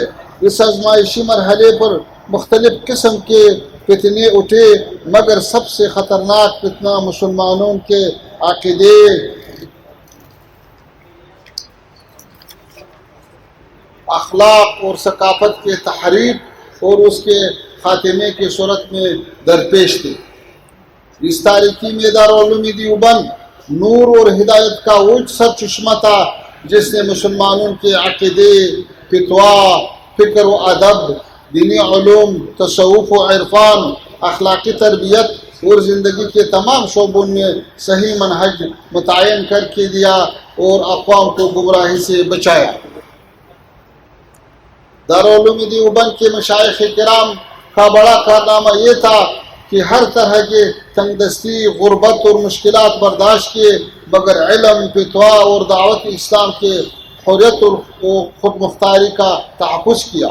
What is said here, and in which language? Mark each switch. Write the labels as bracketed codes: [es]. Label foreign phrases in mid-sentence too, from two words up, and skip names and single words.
[ur] اس آزمائشی مرحلے پر مختلف قسم کے فتنے اٹھے، مگر سب سے خطرناک فتنہ مسلمانوں کے عقیدے، اخلاق اور ثقافت کے تحریف اور اس کے خاتمے کی صورت میں درپیش تھے۔ اس تاریخی میں دارالعلوم دیوبند نور اور ہدایت کا اونچ سرچشمہ تھا، جس نے مسلمانوں کے عقیدے، فتوا، فکر و ادب، دینی علوم، تصوف و عرفان، اخلاقی تربیت اور زندگی کے تمام شعبوں میں صحیح منہج متعین کر کے دیا اور اقوام کو گمراہی سے بچایا۔ دارالعلوم دیوبند کے مشائخ کرام کا بڑا کارنامہ یہ تھا کہ ہر طرح کے تنگ دستی، غربت اور مشکلات برداشت کیے، مگر علم، فتوا اور دعوت اسلام کے حریت و خود مختاری کا تحفظ کیا۔